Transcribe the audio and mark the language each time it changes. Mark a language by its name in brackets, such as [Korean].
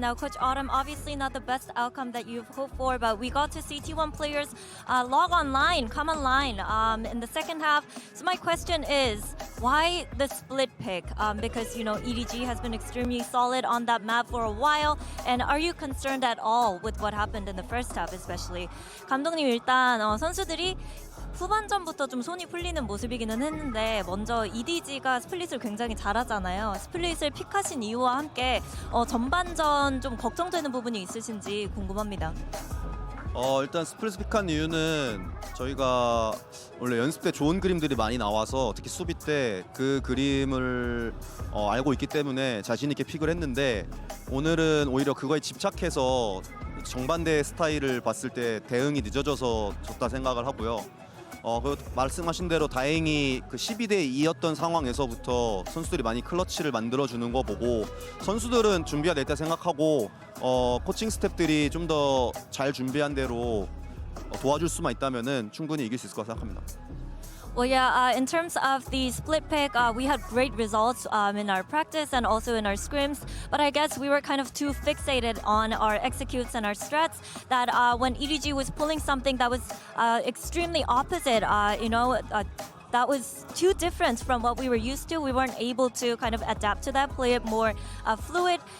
[English] Now, Coach Autumn, obviously not the best outcome that you've hoped for, but we got to see T1 players log online, come online in the second half. So my question is, why the split pick? Because, you know, EDG has been extremely solid on that map for a while. And are you concerned at all with what happened in the first half, especially? [Korean] 감독님, 일단 선수들이 후반전부터 좀 손이 풀리는 모습이기는 했는데 먼저 EDG가 스플릿을 굉장히 잘하잖아요. 스플릿을 픽하신 이유와 함께 전반전 좀 걱정되는 부분이 있으신지 궁금합니다. 일단 스플릿 픽한 이유는 저희가 원래 연습 때 좋은 그림들이 많이 나와서 특히 수비 때 그 그림을 알고 있기 때문에 자신 있게 픽을 했는데 오늘은 오히려 그거에 집착해서 정반대 스타일을 봤을 때 대응이 늦어져서 졌다 생각을 하고요. 그 말씀하신 대로 다행히 그 12대 2였던 상황에서부터 선수들이 많이 클러치를 만들어주는 거 보고 선수들은 준비가 됐다 생각하고 코칭 스태프들이 좀 더 잘 준비한 대로 도와줄 수만 있다면은 충분히 이길 수 있을 거라 생각합니다. [English] Well, yeah, in terms of the split pick, we had great results in our practice and also in our scrims. But I guess we were kind of too fixated on our executes and our strats that when EDG was pulling something that was extremely opposite, that was too different from what we were used to. We weren't able to kind of adapt to that, play it more fluid.